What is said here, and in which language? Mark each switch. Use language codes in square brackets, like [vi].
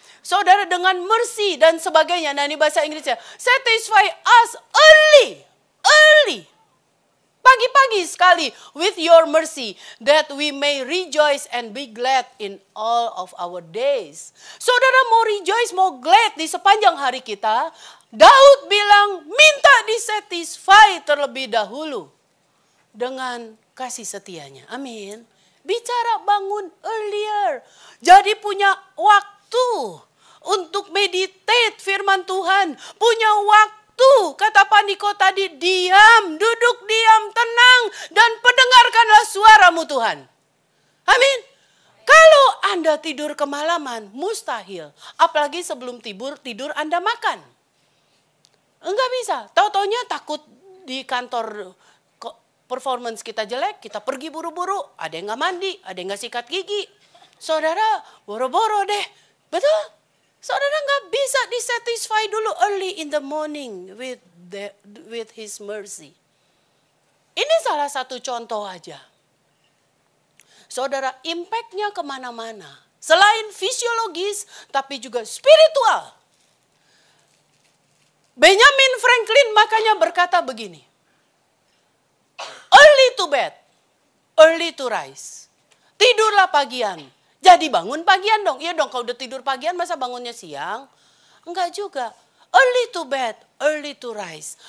[id] Saudara dengan mercy dan sebagainya. Nah ini bahasa Inggrisnya. [en] Satisfy us early. [id] Pagi-pagi sekali [en] with your mercy that we may rejoice and be glad in all of our days. [id] Saudara mau rejoice, mau glad di sepanjang hari kita. Daud bilang minta disatisfy terlebih dahulu dengan kasih setianya. Amin. Bicara bangun earlier. Jadi punya waktu untuk meditate firman Tuhan. Punya waktu Tuh, kata Pak Niko tadi, diam, duduk diam, tenang, dan pendengarkanlah suaramu Tuhan. Amin. Kalau Anda tidur kemalaman, mustahil. Apalagi sebelum tidur Anda makan. Enggak bisa. Tahu-taunya takut di kantor performance kita jelek, kita pergi buru-buru. Ada yang nggak mandi, ada yang nggak sikat gigi. Saudara, boro-boro deh. Betul? Saudara nggak bisa disatisfy dulu [en] early in the morning with His mercy. [id] Ini salah satu contoh aja. Saudara, impact-nya kemana-mana. Selain fisiologis, tapi juga spiritual. Benjamin Franklin makanya berkata begini. [en] Early to bed, early to rise. [id] Tidurlah pagian, jadi bangun pagian dong. Iya dong, kalau udah tidur pagian masa bangunnya siang? Enggak juga. [en] Early to bed, early to rise.